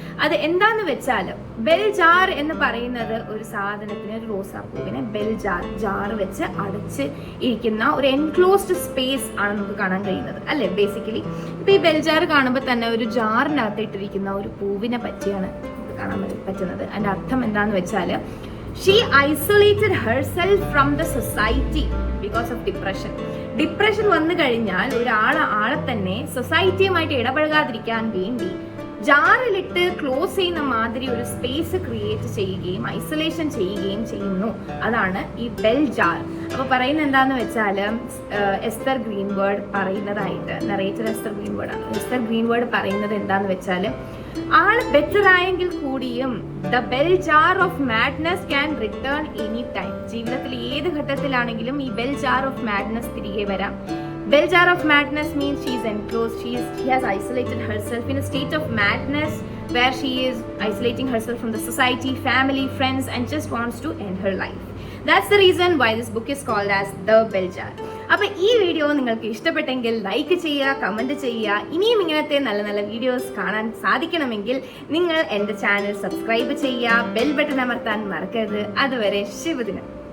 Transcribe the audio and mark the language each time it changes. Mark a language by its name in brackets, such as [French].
[Malayalam] അത് എന്താന്ന് വെച്ചാൽ ബെൽ ജാർ എന്ന് പറയുന്നത് ഒരു സാധനത്തിന്, ഒരു റോസാപ്പൂവിനെ ബെൽ ജാർ വെച്ച് അടച്ച് ഇരിക്കുന്ന ഒരു എൻക്ലോസ്ഡ് സ്പേസ് ആണ് നമുക്ക് കാണാൻ കഴിയുന്നത്, അല്ലെ? ബേസിക്കലി ഇപ്പൊ ഈ ബെൽ ജാർ കാണുമ്പോൾ തന്നെ ഒരു ജാറിനകത്ത് ഇട്ടിരിക്കുന്ന ഒരു പൂവിനെ പറ്റിയാണ് കാണാൻ പറ്റുന്നത്. അതിന്റെ അർത്ഥം എന്താന്ന് വെച്ചാല് [English] she isolated herself from the society because of depression. [Malayalam] Depression വന്നു കഴിഞ്ഞാൽ ആളെ തന്നെ സൊസൈറ്റിയുമായിട്ട് ഇടപഴകാതിരിക്കാൻ വേണ്ടി ജാറിലിട്ട് ക്ലോസ് ചെയ്യുന്ന മാതിരി ഒരു സ്പേസ് ക്രിയേറ്റ് ചെയ്യുകയും ഐസൊലേഷൻ ചെയ്യുകയും ചെയ്യുന്നു. അതാണ് ഈ ബെൽ ജാർ. അപ്പൊ പറയുന്നത് എന്താന്ന് വെച്ചാൽ എസ്തർ ഗ്രീൻവുഡ് പറയുന്നതായിട്ട്, നറേറ്റർ എസ്തർ ഗ്രീൻവുഡ് ആണ്. എസ്തർ ഗ്രീൻവുഡ് പറയുന്നത് എന്താന്ന് വെച്ചാൽ ആൾ ബെറ്റർ ആയെങ്കിൽ കൂടിയും [English] The bell jar of madness can return any time. [Malayalam] ജീവിതത്തിൽ ഏത് ഘട്ടത്തിലാണെങ്കിലും ഈ ബെൽ ജാർ ഓഫ് മാഡ്നസ് തിരികെ വരാം. [English] Bell jar of madness means she is enclosed. She has isolated herself in a state of madness where she is isolating herself from the society, family, friends, and just wants to end her life. That's the reason why this book is called as The Bell Jar. [Malayalam] അപ്പോൾ ഈ video നിങ്ങൾക്ക് ഇഷ്ടപ്പെട്ടെങ്കിൽ like ചെയ്യുക, comment ചെയ്യുക. ഇനിയും ഇങ്ങനത്തെ നല്ല നല്ല വീഡിയോസ് കാണാൻ സാധിക്കണമെങ്കിൽ നിങ്ങൾ എൻ്റെ ചാനൽ സബ്സ്ക്രൈബ് ചെയ്യുക, ബെൽ ബട്ടൺ അമർത്താൻ മറക്കരുത്. അതുവരെ ശുഭദിനം.